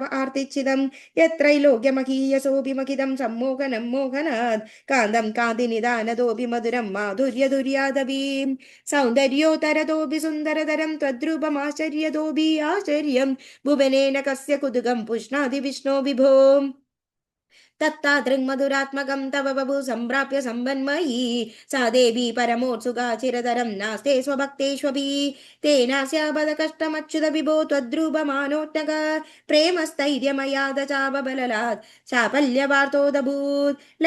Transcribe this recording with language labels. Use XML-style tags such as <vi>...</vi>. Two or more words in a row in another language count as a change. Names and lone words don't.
<sa>ആർത്തിച്ഛിതം യത്രൈലോക്യമഹീയസോऽഭിമഖിതം സമ്മോഹനം മോഹനാത് കാന്തം കാന്തിനിദാനതോऽപി മധുരം മാധുര്യദുര്യാദവീം സൗന്ദര്യോത്തരതോऽപി സുന്ദരതരം ത്വദ്രൂപമാശ്ചര്യതോऽപി ആശ്ചര്യം ഭുവനേന കസ്യ കുതുകം പുഷ്ണാതി വിഷ്ണോ വിഭോ तत्तादृङ्मधुरात्मकं तव बभू सम्प्राप्य सम्बन्मयी सा देवी परमोत्सुका चिरतरं नास्ते स्वभक्तेष्वपि तेनास्यापद कष्टमच्युत विभो त्वद्रूपमानोत्नक प्रेमस्थैर्यमयाद चापबललात् चापल्यवार्तोदभूत्</sa>